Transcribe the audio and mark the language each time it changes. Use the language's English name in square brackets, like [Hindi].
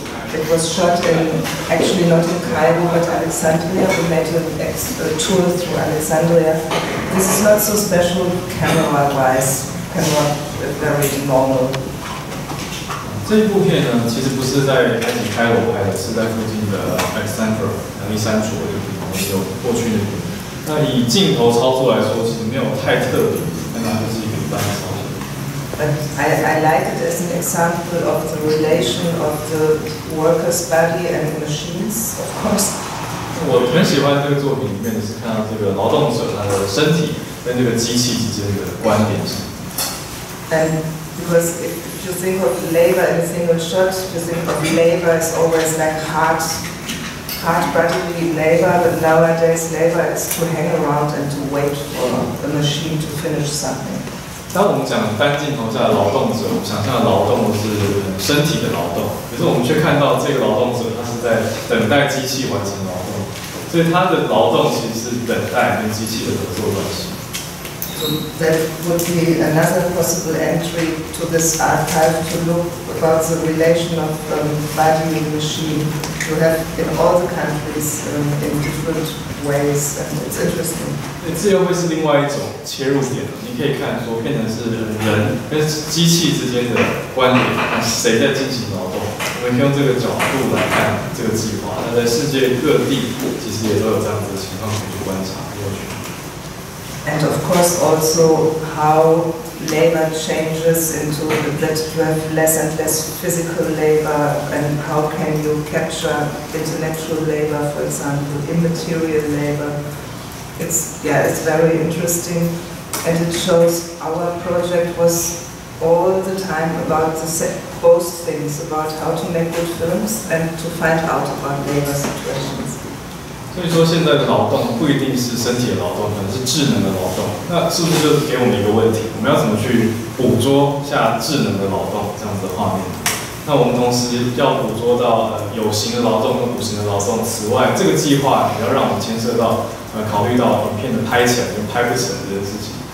[English] It was shot actually not in Cairo but Alexandria. We made a tour through Alexandria. This is not so special camera-wise, very normal. [Chinese] 这一部片呢，其实不是在埃及开罗拍的，是在附近的 Alexandria 伊珊卓这个地方，有过去那边。那以镜头操作来说，其实没有太特别，但它就是一个一般的操作。 [English] But I like it as an example of the relation of the worker's body and machines, of course. [Chinese] 我很喜欢这个作品里面的是看到这个劳动者他的身体跟这个机器之间的关联性。 [English] And because if you think of labor in a single shot, you think of labor as always like hard bodily labor, but nowadays labor is to hang around and to wait for a machine to finish something. [Chinese] 当我们讲单镜头下的劳动者，我们想象的劳动是身体的劳动，可是我们却看到这个劳动者他是在等待机器完成劳动，所以他的劳动其实是等待跟机器的合作关系。 [English] So that would be another possible entry to this archive to look about the relation of body and machine. You have in all the countries in different ways, and it's interesting. [Chinese] 这又会是另外一种切入点，你可以看说变成是人跟机器之间的关联，谁在进行劳动？我们可以用这个角度来看这个计划。那在世界各地其实也都有这样子的情况可以去观察。 [English] And of course also how labor changes into that you have less and less physical labor, and how can you capture intellectual labor, for example, immaterial labor. It's very interesting, and it shows our project was all the time about both things, about how to make good films and to find out about labor situations. [Chinese] 所以说，现在的劳动不一定是身体的劳动，可能是智能的劳动。那是不是就给我们一个问题？我们要怎么去捕捉下智能的劳动这样子的画面？那我们同时要捕捉到有形的劳动跟无形的劳动。此外，这个计划也要让我们牵涉到考虑到影片的拍起来跟拍不成这件事情。